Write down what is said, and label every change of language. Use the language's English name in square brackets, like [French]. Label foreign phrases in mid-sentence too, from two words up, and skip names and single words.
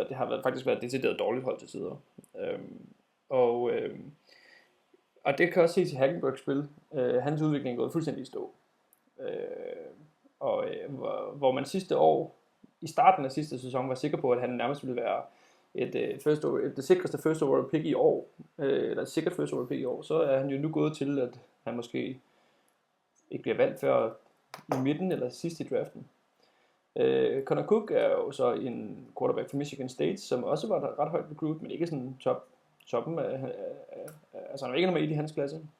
[Danish] Det har faktisk været decideret dårligt hold til sider. Og det kan også ses i Hackenbergs spil. Hans udvikling er gået fuldstændig i stå. Hvor man sidste år, i starten af sidste sæson, var sikker på, at han nærmest ville være det sikreste [English] first overall pick [Danish] i år, eller et sikkert [English] first overall pick [Danish] i år, så er han jo nu gået til, at han måske ikke bliver valgt før i midten eller sidst i draften. Connor Cook er jo så en quarterback fra Michigan State, som også var ret højt recruit, men ikke sådan toppen af, altså han var ikke nummer 1 i hans klasse.